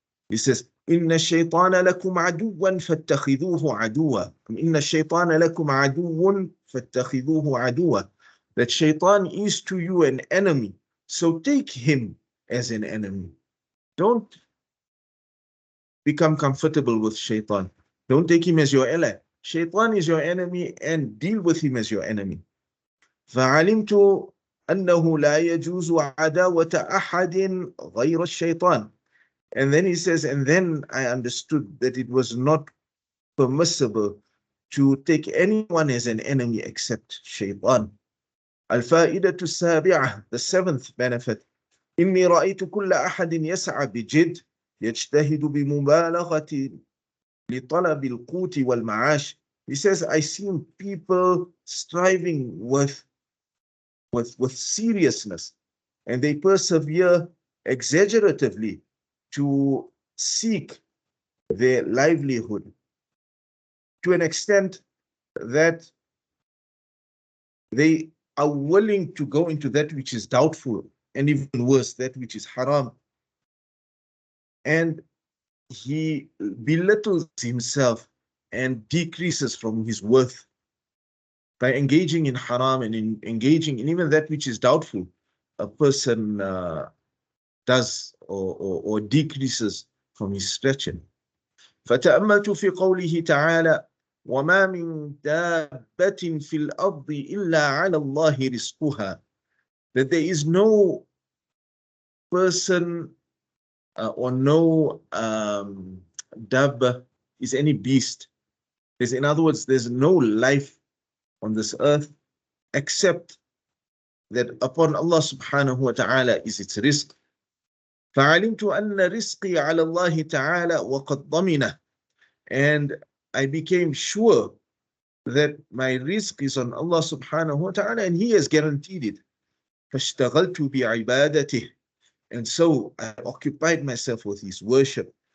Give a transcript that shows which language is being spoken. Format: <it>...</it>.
<en>He says,</en> <ar>إن الشيطان لكم عدوا فاتخذوه عدوا. إن الشيطان لكم عدو فاتخذوه عدوا.</ar> <en>That shaitan is to you an enemy, so take him as an enemy. Don't become comfortable with shaitan. Don't take him as your ally. Shaitan is your enemy and deal with him as your enemy.</en> <ar>فعلمت أنه لا يجوز عداوة أحد غير الشيطان.</ar> <en>And then he says, and then I understood that it was not permissible to take anyone as an enemy except shaitan.</en> <ar>الفائدة السابعة,</ar> <en>the seventh benefit.</en> <ar>إني رأيت كل أحد يسعى بجد يجتهد بمبالغة لطلب القوت والمعاش.</ar> <en>He says, I seen people striving with seriousness, and they persevere exaggeratively to seek their livelihood to an extent that they are willing to go into that which is doubtful, and even worse, that which is haram. And he belittles himself and decreases from his worth by engaging in haram and engaging in even that which is doubtful. A person does or decreases from his stature.</en> <ar>فتأملت في قوله تعالى وما من دابة في الأرض إلا على الله رزقها.</ar> <en>That there is no person or no dabba is any beast. In other words, there's no life on this earth except that upon Allah subhanahu wa ta'ala is its rizq.</en> <ar>فعلمت أن رزقي على الله تعالى وقد ضمنه.</ar> <en>And I became sure that my rizq is on Allah subhanahu wa ta'ala and He has guaranteed it.</en> <ar>فاشتغلت بعبادته.</ar> <en>And so I occupied myself with His worship.</en>